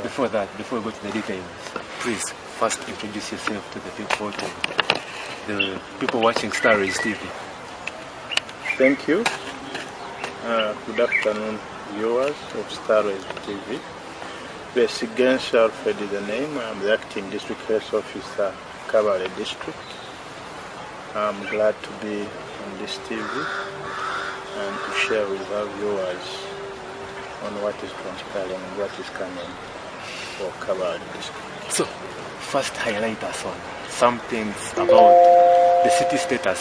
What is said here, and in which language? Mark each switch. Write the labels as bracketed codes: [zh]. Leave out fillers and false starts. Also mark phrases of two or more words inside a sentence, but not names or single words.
[en] before we go to the details, please first introduce yourself to the people watching Starrays TV. Thank you. Good afternoon, viewers of Starrays TV. Besigen Alfred is the name. I'm the acting district health officer, Kabale district. I'm glad to be on this TV and to share with our viewers on what is transpiring and what is coming for Kabale district. So, first highlight us on some things about the city status.